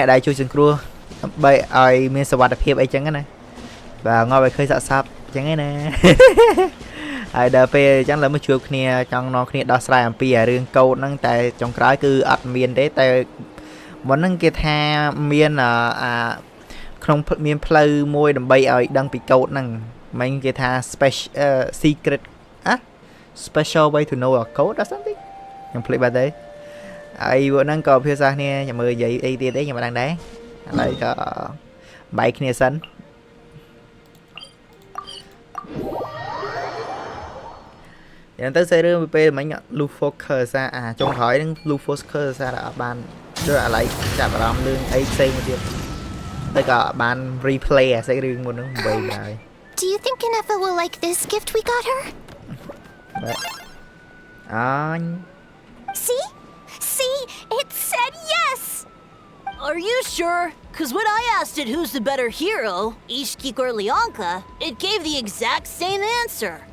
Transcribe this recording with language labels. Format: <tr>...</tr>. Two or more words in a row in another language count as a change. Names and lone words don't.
<km>ដែលជួយសង្គ្រោះដើម្បីឲ្យមានសុវត្ថិភាពអីចឹងណាបាទងាប់ឲ្យឃើញសាកសពអញ្ចឹងណាហើយដល់ពេលអញ្ចឹងលើ មកជួបគ្នាចង់នាំគ្នាដោះស្រាយអំពីរឿងកូដហ្នឹងតែចុងក្រោយគឺអត់មានទេតែមុនហ្នឹងគេថាមានក្នុងមានផ្លូវមួយដើម្បីឲ្យដឹងពីកូដហ្នឹងមិញគេថា</km> <en>secret special way to know a code or something</en> <km>ខ្ញុំភ្លេចបាត់ទៅហើយពួកហ្នឹងក៏ភាសាគ្នាចាំមើលនិយាយអីទៀតទេខ្ញុំមិនដឹងដែរឥឡូវក៏បែកគ្នាសិន យ៉ាងទៅសេរឿងពីពេលមិញ</km> <en>lose focus</en> <km>ចុងក្រោយហ្នឹង</km> <en>lose focus</en> <km>អត់បានដូចឥឡូវចាប់អារម្មណ៍រឿងអីផ្សេងមួយទៀតតែក៏បាន replay អាសេរឿងមុនហ្នឹងបីដែរ</km> <en>Do you think Ineffa will like this gift we got her? See? It said yes! Are you sure? Because when I asked it who's the better hero, Ishkik or Leonka, it gave the exact same answer.</en>